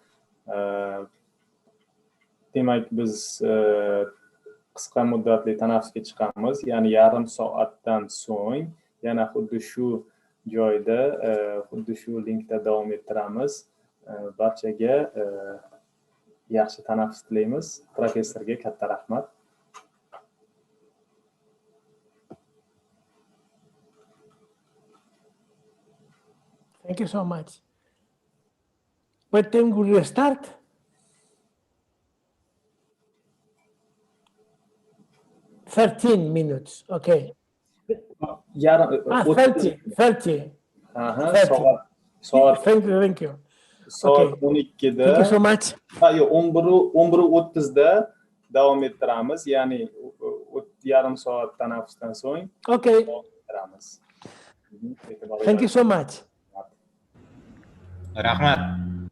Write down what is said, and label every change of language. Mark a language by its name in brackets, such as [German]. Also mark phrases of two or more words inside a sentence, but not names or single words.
[Uzbek] Demak, biz qisqa muddatli tanaffusga chiqamiz, ya'ni yarim soatdan so'ng yana xuddi shu joyda, xuddi shu linkda davom ettiramiz. Barchaga yaxshi tanaffus tilaymiz. Professorga katta rahmat. [English] Thank you so much. What time will you start? $13 okay. [Uzbek] Yarim 30. Aha, 30. soat [English] Thank you. [Uzbek] soat [English] Okay. [Uzbek] 12da. [English] Thank you so much. [Uzbek] Yo'q, 11:30da davom ettiramiz, ya'ni yarim soat tanaffusdan so'ng [English] Okay. [Uzbek] davom ettiramiz. [English] Thank you so much. [Uzbek] Rahmat.